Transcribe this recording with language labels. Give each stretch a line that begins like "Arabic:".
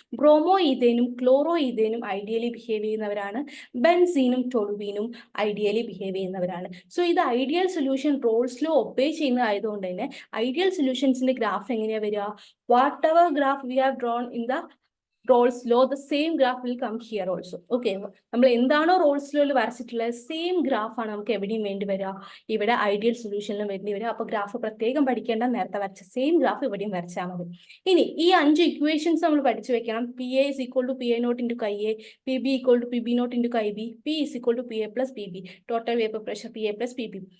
Malayalam: Bromo ഈഥേനും chloro ഈഥേനും ideally behave ചെയ്യുന്നവരാണ്. ബെൻസീനും ടൊളുവീനും ideally behave ചെയ്യുന്നവരാണ്. So ഇത് ideal solution Raoult's law obey ചെയ്യുന്നതായതുകൊണ്ട് തന്നെ ഐഡിയൽ സൊല്യൂഷൻസിന്റെ ഗ്രാഫ് എങ്ങനെയാ വരിക?
English: Whatever graph we have drawn in the Rolle's law, the same graph will come here also.
Malayalam: Okay, നമ്മൾ എന്താണോ Rolls ലോയിൽ വരച്ചിട്ടുള്ളത് same graph ആണ് നമുക്ക് എവിടെയും വേണ്ടി വരിക, ഇവിടെ ഐഡിയൽ സൊല്യൂഷനിലും വേണ്ടി വരിക. അപ്പൊ ഗ്രാഫ് പ്രത്യേകം പഠിക്കേണ്ട, നേരത്തെ വരച്ച സെയിം ഗ്രാഫ് ഇവിടെയും വരച്ചാൽ മതി. ഇനി ഈ 5 ഇക്വേഷൻസ് നമ്മൾ പഠിച്ചു വെക്കണം.
English: P A is equal to P A naught into chi A, P B equal to P B naught into chi B, P is equal to P A plus P B, total vapour pressure P A plus P B.